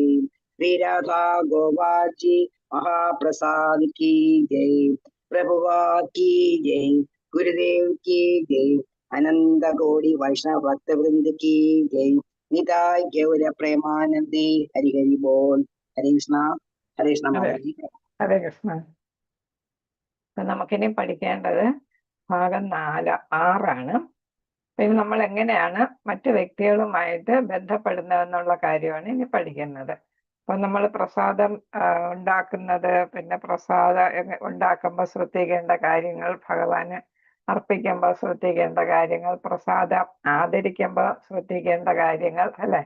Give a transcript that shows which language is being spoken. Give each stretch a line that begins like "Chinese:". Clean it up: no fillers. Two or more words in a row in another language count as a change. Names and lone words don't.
Hindi: श्री राधा गोपाल जी महाप्रसाद की जय। प्रभुपाद की जय। गुरुदेव की जय। अनंत कोटि वैष्णव भक्त वृंद की जय।
Bangla: নিতাই গৌর প্রেমানন্দে হরি হরি বোল।
Hindi: हरे कृष्ण माताजी.
Malayalam: ഹരേ കൃഷ്ണ. നമുക്കിനി പഠിക്കേണ്ടത് ഭാഗം 6 പിന്നെ നമ്മൾ എങ്ങനെയാണ് മറ്റു വ്യക്തികളുമായിട്ട് ബന്ധപ്പെടുന്നതെന്നുള്ള കാര്യമാണ് ഇനി പഠിക്കുന്നത്. അപ്പൊ നമ്മൾ പ്രസാദം ഉണ്ടാക്കുന്നത്, പിന്നെ പ്രസാദം ഉണ്ടാക്കുമ്പോൾ ശ്രദ്ധിക്കേണ്ട കാര്യങ്ങൾ, ഭഗവാന് അർപ്പിക്കുമ്പോൾ ശ്രദ്ധിക്കേണ്ട കാര്യങ്ങൾ, പ്രസാദം ആദരിക്കുമ്പോൾ ശ്രദ്ധിക്കേണ്ട കാര്യങ്ങൾ, അല്ലെ?